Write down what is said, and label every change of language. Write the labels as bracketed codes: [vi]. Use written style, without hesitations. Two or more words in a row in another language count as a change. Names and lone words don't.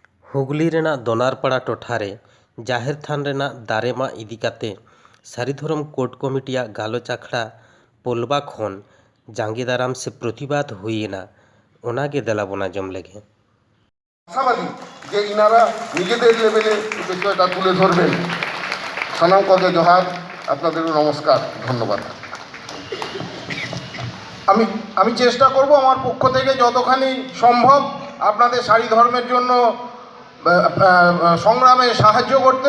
[sat] ᱦᱩᱜᱽᱞᱤ ᱨᱮᱱᱟᱜ ᱫᱚᱱᱟᱨᱯᱟᱲᱟ ᱴᱚᱴᱷᱟᱨᱮ ᱡᱟᱦᱮᱨ ᱛᱷᱟᱱ ᱨᱮᱱᱟᱜ ᱫᱟᱨᱮ ᱢᱟᱜ ᱤᱫᱤ ᱠᱟᱛᱮ ᱥᱟᱹᱨᱤ ᱫᱷᱚᱨᱚᱢ ᱠᱳᱰ ᱠᱚᱢᱤᱴᱤᱭᱟᱜ ᱜᱟᱞᱚᱪ ᱟᱠᱷᱲᱟ ᱯᱳᱞᱵᱟ ᱠᱷᱚᱱ ᱡᱟᱸᱜᱮ ᱫᱟᱨᱟᱢ ᱥᱮ ᱯᱨᱚᱛᱤᱵᱟᱫ ᱦᱩᱭᱮᱱᱟ। ওনাকে দেলাবন আজম লেগে [bn] আশাবাদী যে ইনারা নিজেদের লেভেলে বিষয়টা তুলে ধরবেন। [sat] সালাম কগে জোহার, [bn] আপনাদের নমস্কার, ধন্যবাদ। আমি চেষ্টা করব আমার পক্ষ থেকে যতখানি সম্ভব আপনাদের সারি ধর্মের জন্য সংগ্রামে সাহায্য করতে।